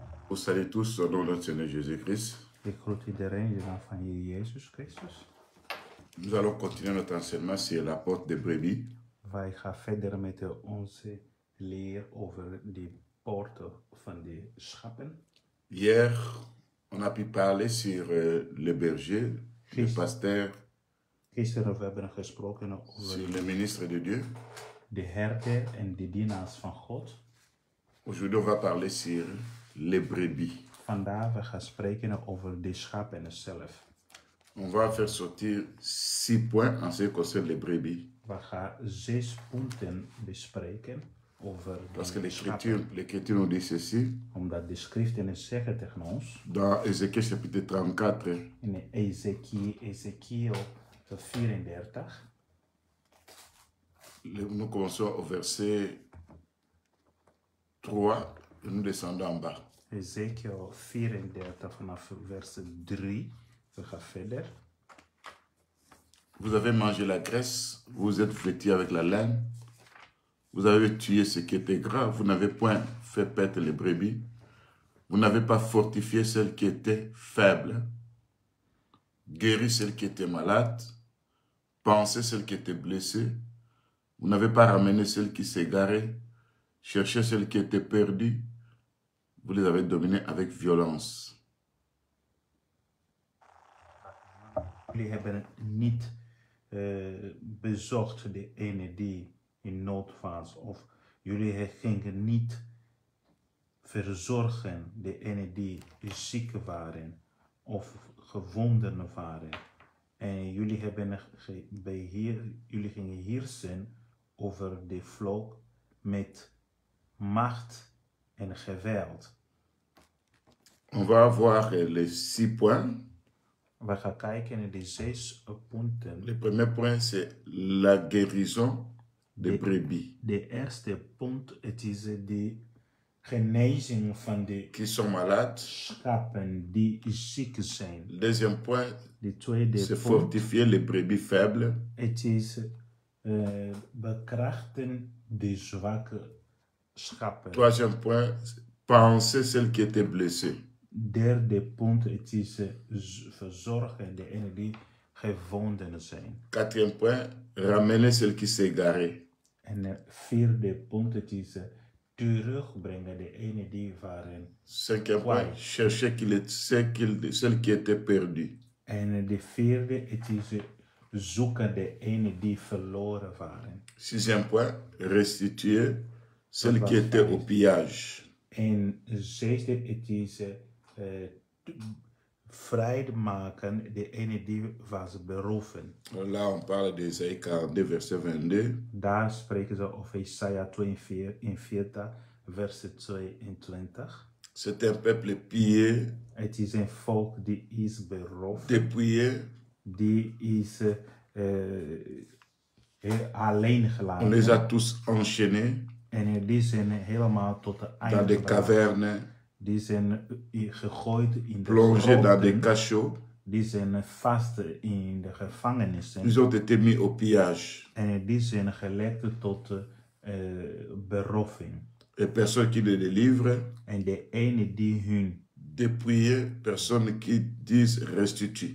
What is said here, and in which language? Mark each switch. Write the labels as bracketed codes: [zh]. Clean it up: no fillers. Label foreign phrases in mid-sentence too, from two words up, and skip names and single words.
[fr] Vous saluez tous au nom de notre Seigneur Jésus-Christ. [nl] Ik groet iedereen in de naam van Heer Jezus Christus. [fr] Nous allons continuer notre enseignement sur la porte des brebis. [nl] Wij gaan verder met onze leer over de poorten van de schapen. [fr] Hier, on a pu parler sur le berger, le pasteur, [nl] Gisteren we hebben gesproken [fr] sur [nl] over [fr] le ministre de Dieu. [nl] de herder en de dienaars van God. [fr] Aujourd'hui, on va parler sur les brebis. [nl] Vandaag we gaan spreken over de schapen zelf. [fr] On va faire sortir 6 points en ce qui concerne les brebis. [nl] We gaan 6 punten bespreken over [fr] Parce que [nl] de schapen. [fr] l'Écriture nous dit ceci. [nl] Omdat de schriften zeggen tegen ons, [fr] Dans Ézéchiel chapitre 34, [nl] in Ezekiel 34, [fr] nous commençons au verset 3 et nous descendons en bas. [nl] Ezekiel 34 vanaf vers 3. We gaan verder. [fr] Vous avez mangé la graisse, vous êtes vêtis avec la laine, vous avez tué ce qui était gras, vous n'avez point fait paître les brebis, vous n'avez pas fortifié celles qui étaient faibles, guéri celles qui étaient malades, pansé celles qui étaient blessées, vous n'avez pas ramené celles qui s'égaraient, cherché celles qui étaient perdues, vous les avez dominées avec violence. [nl] Jullie hebben niet bezocht de ene die in nood was, of jullie gingen niet verzorgen de ene die ziek waren of gewonden waren. En jullie gingen heersen over de volk met macht en geweld. [fr] On va voir les 6 points. [nl] We gaan kijken naar de 6 punten. [fr] Le premier point, c'est la guérison des brebis. [nl] De eerste punt, het is de genezing van de [fr] Qui sont malades. [nl] schapen die ziek zijn. [fr] Le deuxième point, [nl] De tweede [fr] c'est [nl] punt, [fr] fortifier les brebis faibles. [nl] het is bekrachten de zwakke schapen. [fr] Troisième point, penser celles qui étaient blessées. [nl] Derde punt, het is verzorgen de ene die gewonden zijn. [fr] Quatrième point, ramener celles qui s'égaraient. [nl] En vierde punt, het is terugbrengen de ene die waren. [fr] Cinquième point, chercher celles qui étaient perdues. [nl] En de vierde, het is zoeken de ene die verloren waren. [fr] Sixième point, restituer celles qui étaient au pillage. [nl] En zesde, het is vrijmaken de ene die was beroven. [fr] Là, on parle d'Ésaïe 42, verset 22. [nl] Daar spreken ze over Isaiah 42, [fr] verset 22. C'est un peuple pillé, [nl] Het is een volk die is beroofd, [fr] dépouillé. [nl] die is alleen [fr] On [nl] gelaten. [fr] les a tous enchaînés [nl] En die zijn helemaal tot de [fr] dans [nl] einde [fr] des [nl] gebracht. [fr] cavernes, [nl] Die zijn gegooid in de [fr] plongés dans des [nl] grotten. [fr] cachots. [nl] Die zijn vast in de gevangenissen. [fr] Ils ont été mis au pillage. [nl] En die zijn gelekt tot beroving. [fr] Et personne qui les délivre, [nl] En de ene die hun [fr] dépouillé, personne qui dise restitue.